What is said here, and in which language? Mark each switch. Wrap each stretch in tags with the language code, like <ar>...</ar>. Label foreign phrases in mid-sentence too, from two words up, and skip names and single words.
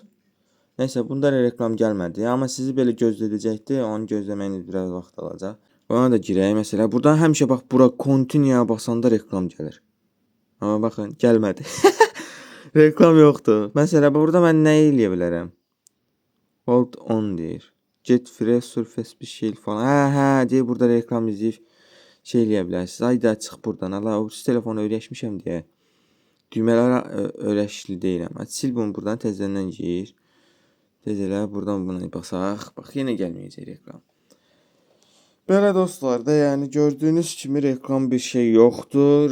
<az>Neyse, bunda da reklam gəlmədi. Amma sizi belə gözlədəcəkdir. Onu gözləməyiniz biraz vaxt alacaq. Ona da girək. Məsələn, buradan həmişə bax, bura continue'ya basanda reklam gəlir. Amma baxın, gəlmədi. Reklam yoxdur. Məsələn, burada mən nə eləyə bilərəm?</az> <en>Hold on</en> <az>deyir.</az> <en>Get free surface</en> <az>bir şey falan. Hə, deyir burada reklam izləyib şey eləyə bilərsiniz. Ayda çıx buradan. Allah, o telefonu öyrəşmişəm deyə. Düymələrə öyrəşli deyirəm. Sil bunu buradan təzədən gir. Tez elə buradan buna basaq. Bax, yenə gəlməyəcək reklam. Belə dostlar da, yəni gördüyünüz kimi reklam bir şey yoxdur.</az>